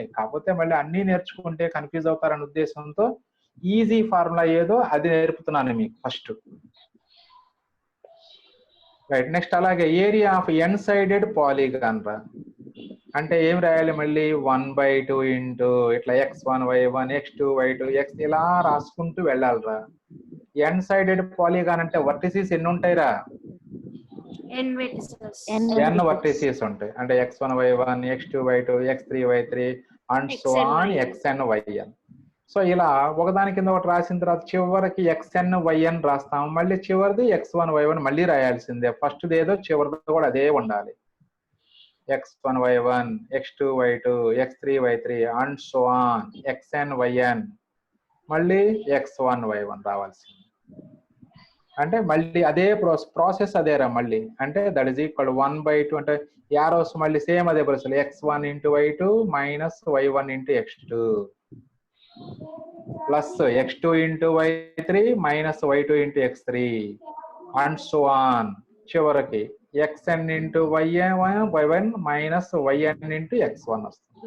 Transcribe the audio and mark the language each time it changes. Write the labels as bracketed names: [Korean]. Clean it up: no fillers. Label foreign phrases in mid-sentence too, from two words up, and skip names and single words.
[Telugu] కాకపోతే మళ్ళీ అన్ని నేర్చుకుంటే కన్ఫ్యూజ్ అవుతారనే ఉద్దేశంతో [English] easy formula [Telugu] ఏదో అది నేర్పుతున్నాను మీకు ఫస్ట్. రైట్. నెక్స్ట్ అలాగే [English] area of n sided polygon [Telugu] రా అంటే ఏం రాయాలి మళ్ళీ 1/2 ఇంటూ ఇట్లా x1 y1 x2 y2 x ఇలా రాసుకుంటూ వెళ్ళాలిరా. [English] n sided polygon [Telugu] అంటే వర్టిసెస్ ఎన్ని ఉంటాయిరా, n వర్టిసెస్ ఉంటాయి. అంటే x1 y1 x2 y2 x3 y3 [English] and so on [Telugu] xn yn. సో ఇలా ఒకదాని కింద ఒకటి రాసిన తర్వాత చివరికి xn yn రాస్తాం. మళ్ళీ చివరిది x1 y1 మళ్ళీ రాయాల్సిందే. ఫస్ట్ ఏదో చివరిది కూడా అదే ఉండాలి. x1 y1 x2 y2 x3 y3 [English] and so on [Telugu] xn yn మళ్ళీ x1 y1 రావాల్సింది. అంటే మళ్ళీ అదే ప్రాసెస్ అదేరా మళ్ళీ. అంటే [English] that is equal [Telugu] 1/2 అంటే యారోస్ మళ్ళీ సేమ్ అదే ప్రాసెస్ x1 ఇంటూ y2 మైనస్ y1 ఇంటూ x2 ప్లస్ x2 ఇంటూ y3 మైనస్ y2 ఇంటూ x3 [English] and so on [Telugu] చివరికి xn ఇంటూ y1 మైనస్ yn ఇంటూ x1 వస్తుంది.